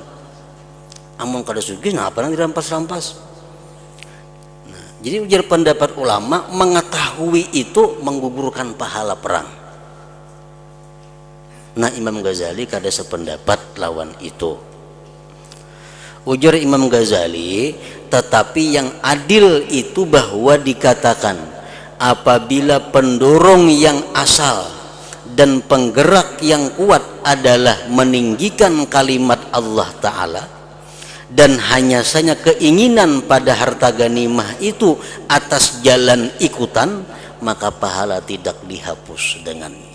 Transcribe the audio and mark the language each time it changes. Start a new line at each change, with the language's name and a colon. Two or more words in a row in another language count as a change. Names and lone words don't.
Banjar: Amun kada sugih nah apa nang dirampas-rampas.
Indonesian: Nah, jadi ujar pendapat ulama mengetahui itu menggugurkan pahala perang.
Banjar: Nah Imam Ghazali kada sependapat lawan itu.
Indonesian: Ujar Imam Ghazali, tetapi yang adil itu bahwa dikatakan apabila pendorong yang asal dan penggerak yang kuat adalah meninggikan kalimat Allah Ta'ala, dan hanya saja keinginan pada harta ganimah itu atas jalan ikutan, maka pahala tidak dihapus dengannya.